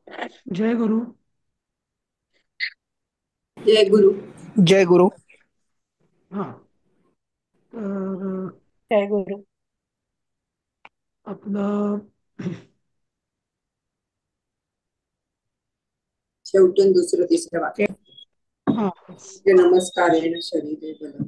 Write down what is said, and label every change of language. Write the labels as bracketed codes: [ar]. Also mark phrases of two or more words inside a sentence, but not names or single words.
[mr] जय गुरु. जय गुरु. जय गुरु. हा. तर जय गुरु. आपलं शेवटून दुसरं तिसरं वाक्य. हा [sa] जे नमस्कारेण शरीरे बलम.